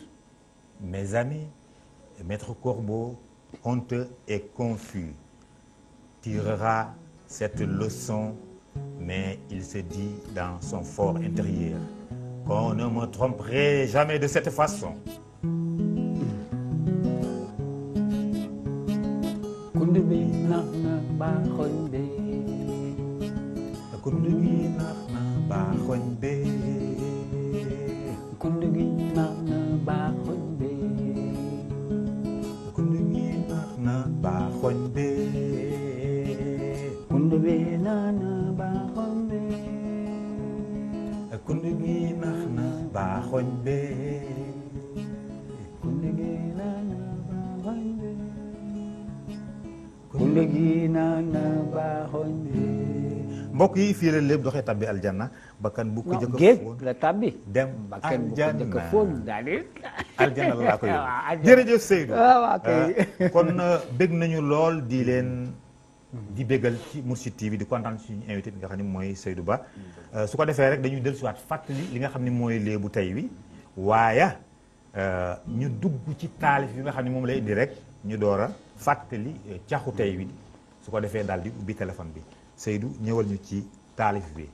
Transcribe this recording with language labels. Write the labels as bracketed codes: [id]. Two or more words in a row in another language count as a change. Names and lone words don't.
[fr] Mes amis, Maître Corbeau, honteux et confus, tirera cette leçon, mais il se dit dans son fort intérieur qu'on ne me tromperait jamais de cette façon. [wo] Kundu bi nax na baaxoñ be. Kundu gi nax na baaxoñ be. Kundu gi nax na baaxoñ be. Kundu gi nax na baaxoñ be. Kundu bi nax na baaxoñ be. Kundu gi nax na baaxoñ be. Kundu gi nax na baaxoñ be. Kundu gi nax na baaxoñ be. mbokk yi fii la lépp doxee tabbi aljanna bakkan bu ko jëkk a géej fóon la tabbi. dem bakkan bu ko jëkk a fóon daal di. aljanna la laa ko waaw, yóbbu aljanna. jërëjëf Seydou waaw kay. kon bég nañu lool di leen di bégal ci Mourchid TV di kontaan suñu invité bi nga xam ne mooy Seydou Ba su ko defee rek dañuy dellusiwaat fàttali li nga xam ne mooy léebu tey wi waaye ñu dugg ci taalif bi nga xam ne moom lay indi rek ñu door a fàttali caxu tey wi su ko defee daal di ubbi téléphone bi Seydou ñëwal ñu ci taalif bi